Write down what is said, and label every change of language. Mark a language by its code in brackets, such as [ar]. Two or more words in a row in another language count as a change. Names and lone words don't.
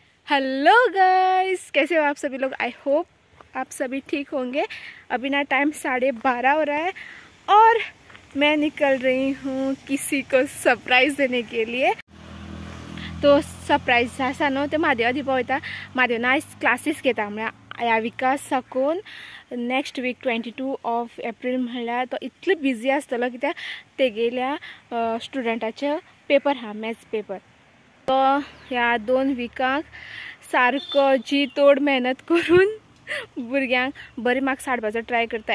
[en] Hello guys, [hi] कैसे हो आप सभी लोग। [en] I hope [hi] आप सभी ठीक होंगे। अभी ना टाइम 12:30 हो रहा है और मैं निकल रही हूँ किसी को सरप्राइज देने के लिए। [kok] तो सरप्राइज असा न्हू, ते म्हादेवा दिवपा वयता। म्हादेव ना आयज क्लासीस घेता, म्हळ्यार ह्या विका साकून [en] next week 22 of April [kok] म्हणल्यार तो इतलो बिजी आसतलो कित्याक तेगेल्या स्टुडंटाचे पेपर हा, [en] maths paper. [kok] तो ह्या 2 विकांक सारको [hi] जी तोड मेहनत [kok] करून भुरग्यांक बरे मार्क्स हाडपाचो ट्राय करता।